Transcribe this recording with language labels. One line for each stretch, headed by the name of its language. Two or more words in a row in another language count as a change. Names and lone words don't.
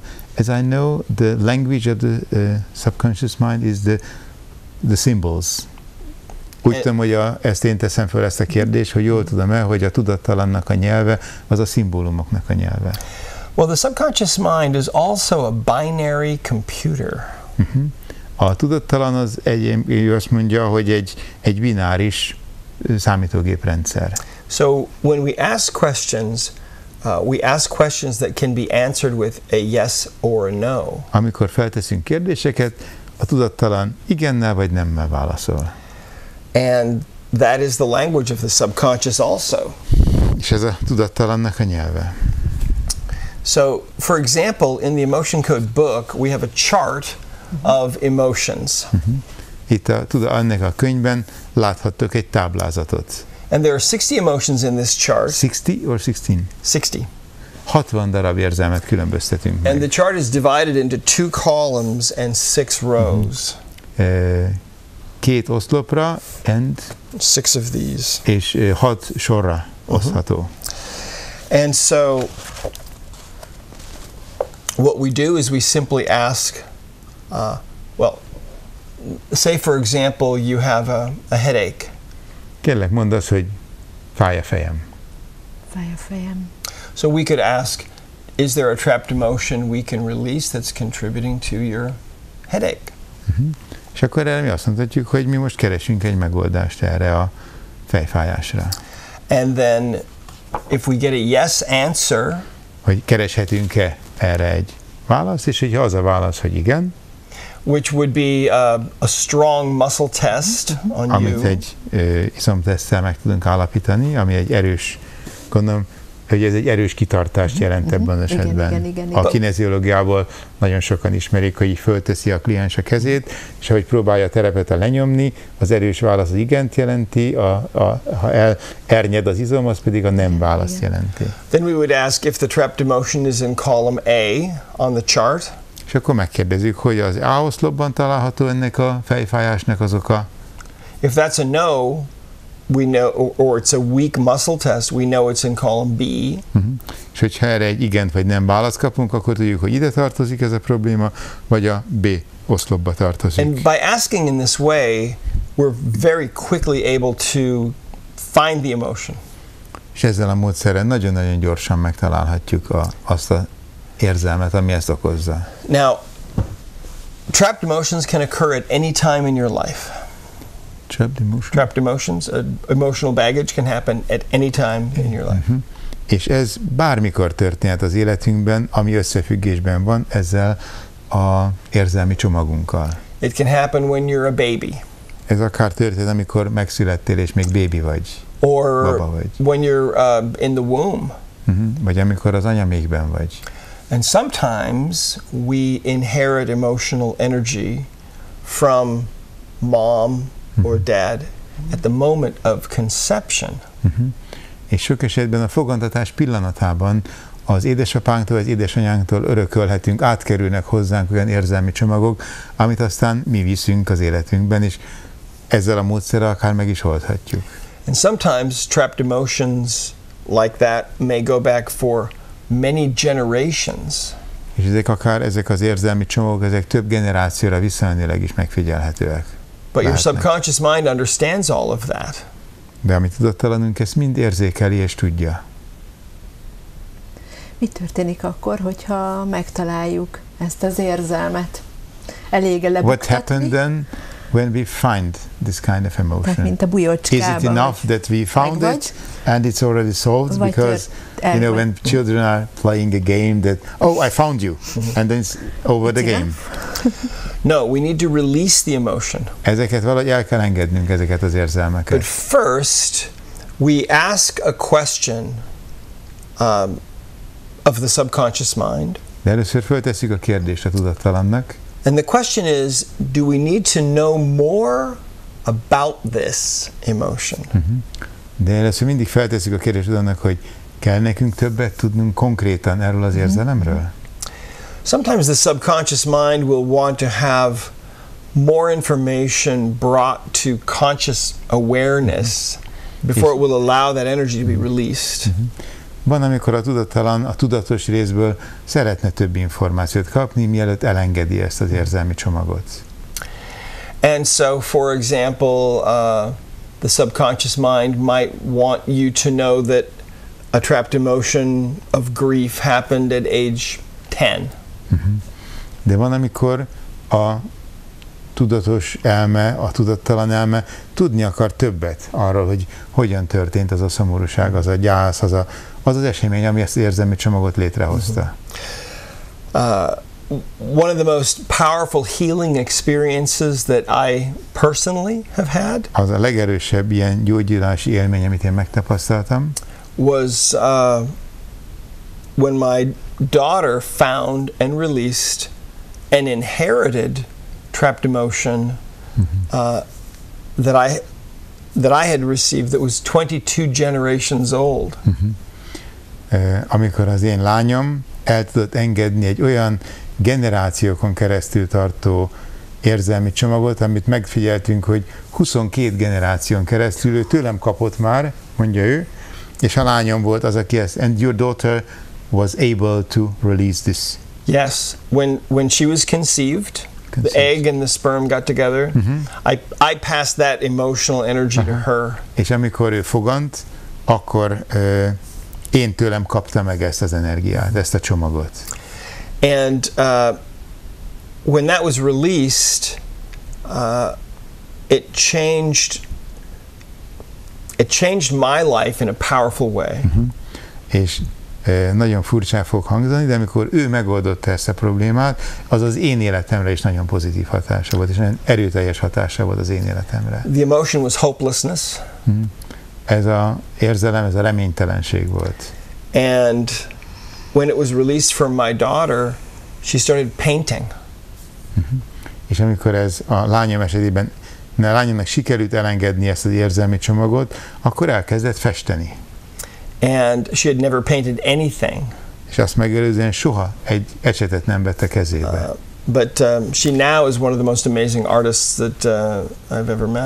English: As I know, the language of the subconscious mind is the symbols.
Hungarian: Úgy tudom, hogy ezt én teszem fel ezt a kérdést, hogy jól tudom-e, hogy a tudattalannak a nyelve az a szimbólumoknak a nyelve.
English: Well, the subconscious mind is also a binary computer.
Hungarian: A tudattalan az ő azt mondja, hogy egy bináris számítógéprendszer.
English: So when we ask questions that can be answered with a yes or a no.
Hungarian: Amikor felteszünk kérdéseket, a tudattalan igennel vagy nemmel válaszol.
English: And that is the language of the subconscious also.
Hungarian: És ez a tudattalannak a nyelve.
English: So, for example, in the Emotion Code book, we have a chart of emotions.
Hungarian: Itt ennek a könyvben láthattok egy táblázatot.
English: And there are 60 emotions in this chart. 60 or 16? 60.
Hungarian: 60 darab érzelmet különböztetünk meg.
English: And the chart is divided into 2 columns and 6 rows.
Hungarian: 2 oszlopra and
English: 6 of these.
Hungarian: És 6 sorra osztható.
English: And so what we do is we simply ask, say for example you have a headache.
Hungarian: Kérlek, mondd azt, hogy fáj a fejem. Fáj a fejem.
English: So we could ask, is there a trapped emotion we can release that's contributing to your headache?
Hungarian: És akkor erre mi azt mondhatjuk, hogy mi most keresünk egy megoldást erre a fejfájásra.
English: And then if we get a yes answer,
Hungarian: hogy kereshetünk-e erre egy választ, és hogyha az a válasz, hogy igen,
English: which would be a strong muscle test on
Hungarian: amit
English: you.
Hungarian: egy izomteszttel meg tudunk állapítani, ami egy erős, gondolom, hogy ez egy erős kitartást jelent ebben az esetben. Igen. A kineziológiából nagyon sokan ismerik, hogy így fölteszi a kliens a kezét, és ahogy próbálja a terepet lenyomni, az erős válasz az igent jelenti, ha ernyed az izom, az pedig a nem választ jelenti.
English: Then we would ask if the trapped emotion is in column A on the chart.
Hungarian: És akkor megkérdezzük, hogy az A oszlopban található ennek a fejfájásnak az oka.
English: If that's a no, we know, or it's a weak muscle test, we know it's in column B.
Hungarian: És hogyha erre egy igent vagy nem választ kapunk, akkor tudjuk, hogy ide tartozik ez a probléma, vagy a B oszlopba tartozik.
English: And by asking in this way, we're very quickly able to find the emotion.
Hungarian: És ezzel a módszerrel nagyon-nagyon gyorsan megtalálhatjuk azt az érzelmet, ami ezt okozza.
English: Now, trapped emotions can occur at any time in your life. Trapped emotions, emotional baggage can happen at any time in your life.
Hungarian: És ez bármikor történhet az életünkben, ami összefüggésben van ezzel az érzelmi csomagunkkal.
English: It can happen when you're a baby.
Hungarian: Ez akár történt, amikor megszülettél és még bébi vagy.
English: Or
Hungarian: baba vagy.
English: when you're in the womb.
Hungarian: Vagy amikor az anyamékben vagy.
English: And sometimes we inherit emotional energy from mom or dad at the moment of conception.
Hungarian: És sok esetben a fogantatás pillanatában az édesapánktól, az édesanyánktól örökölhetünk, átkerülnek hozzánk olyan érzelmi csomagok, amit aztán mi viszünk az életünkben, és ezzel a módszerrel akár meg is oldhatjuk.
English: And sometimes trapped emotions like that may go back for many generations.
Hungarian: És ezek az érzelmi csomagok, ezek több generációra visszamenőleg is megfigyelhetőek.
English: But your
Hungarian: lehetnek.
English: subconscious mind understands all of that.
Hungarian: De a mi tudattalanunk ezt mind érzékeli és tudja. Mi történik akkor, hogyha megtaláljuk ezt az érzelmet? Elég
English: What
Hungarian: lebuktatni?
English: happened then when we find this kind of
Hungarian: Tehát
English: emotion?
Hungarian: mint a
English: Is
Hungarian: bujócskában.
English: it enough that we found
Hungarian: megvagy,
English: it and it's already solved?
Hungarian: vagy
English: Because when children are playing a game that, oh, I found you, and then it's over the It's game. No, we need to release the emotion.
Hungarian: Ezeket valahogy el kell engednünk, ezeket az érzelmeket.
English: But first, we ask a question of the subconscious mind.
Hungarian: De először föltesszük a kérdést a tudattalannak,
English: And the question is, do we need to know more about this emotion?
Hungarian: de először mindig feltesszük a kérdést annak, hogy kell nekünk többet tudnunk konkrétan erről az érzelemről?
English: Sometimes the subconscious mind will want to have more information brought to conscious awareness before it will allow that energy to be released.
Hungarian: Van, amikor a tudattalan a tudatos részből szeretne több információt kapni, mielőtt elengedi ezt az érzelmi csomagot.
English: And so, for example, the subconscious mind might want you to know that a trapped emotion of grief happened at age 10.
Hungarian: De van, amikor a tudatos elme, a tudattalan elme tudni akar többet arról, hogy hogyan történt az a szomorúság, az a gyász, az az esemény, ami ezt az érzelmi csomagot létrehozta.
English: One of the most powerful healing experiences that I personally have had
Hungarian: Az a legerősebb ilyen gyógyulási élmény, amit én megtapasztaltam,
English: was when my daughter found and released an inherited trapped emotion that I had received that was 22 generations old.
Hungarian: amikor az én lányom el tudott engedni egy olyan generációkon keresztül tartó érzelmi csomagot, amit megfigyeltünk, hogy 22 generáción keresztül ő tőlem kapott már, mondja ő, és a lányom volt az, aki ezt,
English: and your daughter was able to release this. Yes, when she was conceived, the egg and the sperm got together. I passed that emotional energy to her.
Hungarian: És amikor ő fogant, akkor én tőlem kapta meg ezt az energiát, ezt a csomagot.
English: And when that was released, it changed my life in a powerful way.
Hungarian: És nagyon furcsán fog hangzani, de amikor ő megoldotta ezt a problémát, az az én életemre is nagyon pozitív hatása volt, és nagyon erőteljes hatása volt az én életemre.
English: The emotion was hopelessness.
Hungarian: Ez az érzelem, ez a reménytelenség volt.
English: And when it was released from my daughter, she started painting.
Hungarian: És amikor ez a lányom esetében, a lányomnak sikerült elengedni ezt az érzelmi csomagot, akkor elkezdett festeni.
English: And she had never painted anything.
Hungarian: És azt megelőzően soha egy ecsetet nem vette kezébe.
English: But she now is one of the most amazing artists that I've ever met.